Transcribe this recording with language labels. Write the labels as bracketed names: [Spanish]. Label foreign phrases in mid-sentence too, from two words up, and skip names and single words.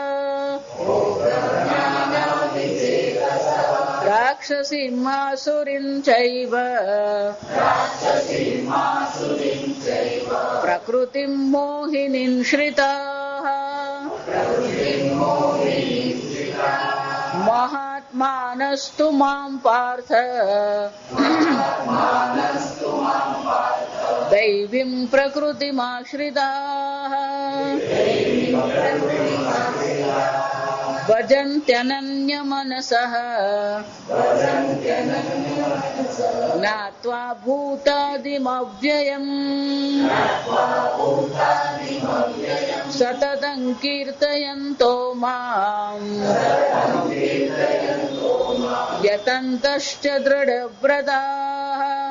[Sanskrit] राक्षसीमासुरीं चैव प्रकृतिं मोहिनीं श्रिताः महात्मानस्तु मां पार्थ दैवीं प्रकृतिमाश्रिताः ભજન્ત્યનન્ય મનસઃ જ્ઞાત્વા ભૂતાદિમવ્યયમ સતતં કીર્તયન્તો મામ યતંતશ્ચ દૃઢવ્રતાઃ